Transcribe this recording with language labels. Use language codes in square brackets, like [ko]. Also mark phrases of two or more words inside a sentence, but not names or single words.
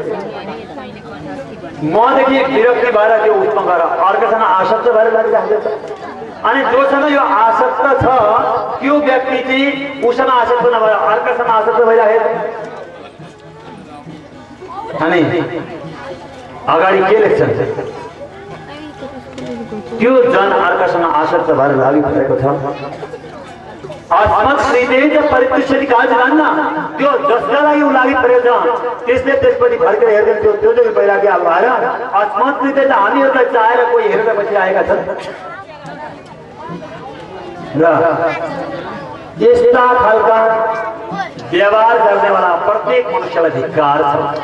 [ne] मदेखि विरक्ति भएर त्यो उसमा गएर अर्कासँग आसक्त भएर लागिरहेको छ अनि जोसँग यो आसक्त छ त्यो व्यक्ति चाहिँ उसँग आसक्त नभएर अर्कासँग आसक्त भइरहेको अनि अगाडि के लेख्छन् त्यो जन अर्कासँग आसक्त भएर लागिपरेको छ [sa] अस्मत्कृते च परितुष्यति काचिदन्य [ne] त्यो जसका लागि उ लागिपरेको छ त्यसले त्यसपछि फर्केर हेर्दैन त्यो चाहिँ वैराग्य भएर अस्मत्कृते त हामीहरूलाई चाहेर कोही हेरेर बसिरहेका छन् र यस्ता खालका व्यवहार गर्नेवाला प्रत्येक मनुष्यलाई धिक्कार छ